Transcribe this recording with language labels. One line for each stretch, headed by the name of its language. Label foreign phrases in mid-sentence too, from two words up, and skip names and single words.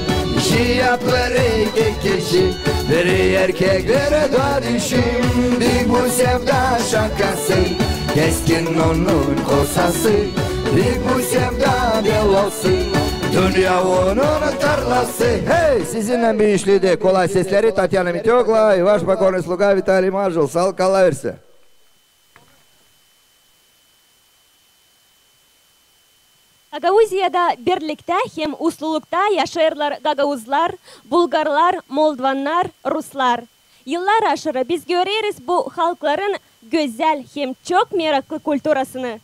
Gagauz: İşi yapar iki kişi, biri erkek biri de dişi. Bir bu sevda şakası, keskin onun kosası. Bir bu sevda belası, dünya onun tarlası. Hey, sizinle bir işliydi. Kolay sesleri Tatyana Mityoğla
Russian: и ваш покорный слуга Виталий Маржул.
Gagauz: Sağ ol, kalıversin. Гагаузияда birlikte hem uslulukta yaşarlar Gagavuzlar, Bulgarlar, Moldvanlar, Ruslar. Yıllar aşırı biz görürüz bu halkların güzel hem çok meraklı kültürasını.